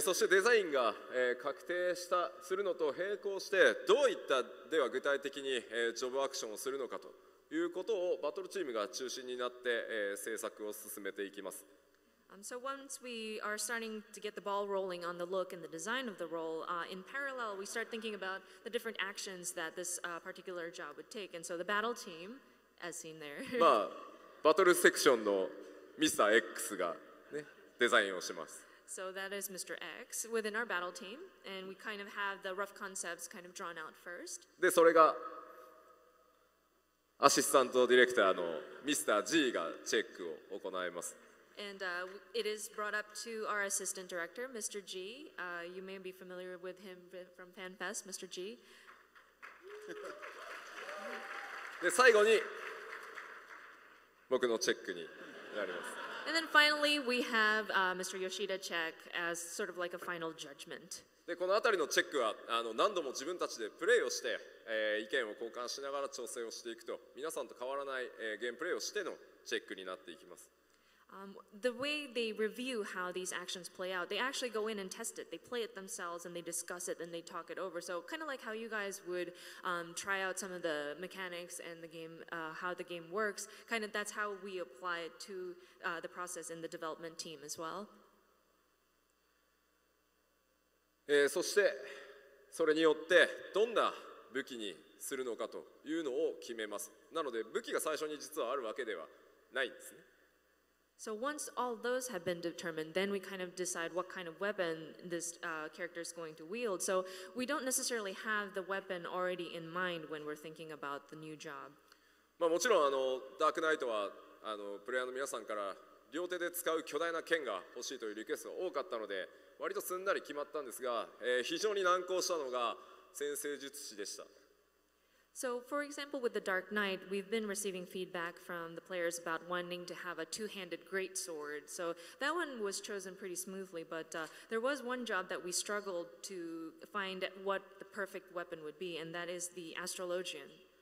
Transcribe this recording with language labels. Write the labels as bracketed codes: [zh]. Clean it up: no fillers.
[ja] そしてデザインが、確定するのと並行してどういったでは具体的に、ジョブアクションをするのかということをバトルチームが中心になって、制作を進めていきます。 [en] So once we are starting to get the ball rolling on the look and the design of the role, in parallel we start thinking about the different actions that this particular job would take. And so the battle team, as seen there. [ja] まあバトルセクションのミスター X が、ね、デザインをします。 [en] So that is Mr. X within our battle team, and we kind of have the rough concepts kind of drawn out first. [ja] でそれがアシスタントディレクターのミスター G がチェックを行います。 [en] And it is brought up to our assistant director, Mr. G. You may be familiar with him from FanFest, Mr. G. [ja] で最後に僕のチェックになります。 [en] And then finally, we have Mr. Yoshida check as sort of like a final judgment. [ja] でこの辺りのチェックは何度も自分たちでプレーをして、意見を交換しながら調整をしていくと皆さんと変わらない、ゲームプレーをしてのチェックになっていきます。 [en] The way they review how these actions play out, they actually go in and test it. They play it themselves and they discuss it and they talk it over. So kind of like how you guys would try out some of the mechanics and the game, how the game works. Kind of that's how we apply it to the process in the development team as well. [ja] そしてそれによってどんな武器にするのかというのを決めます。なので武器が最初に実はあるわけではないんですね。 [en] So once all those have been determined, then we kind of decide what kind of weapon this character is going to wield. So we don't necessarily have the weapon already in mind when we're thinking about the new job. [ja] まあもちろんダークナイトはプレイヤーの皆さんから両手で使う巨大な剣が欲しいというリクエストが多かったので、割とすんなり決まったんですが、非常に難航したのが先生術師でした。 [en] So, for example, with the Dark Knight, we've been receiving feedback from the players about wanting to have a two-handed greatsword. So that one was chosen pretty smoothly, but there was one job that we struggled to find what the perfect weapon would be, and that is the Astrologian.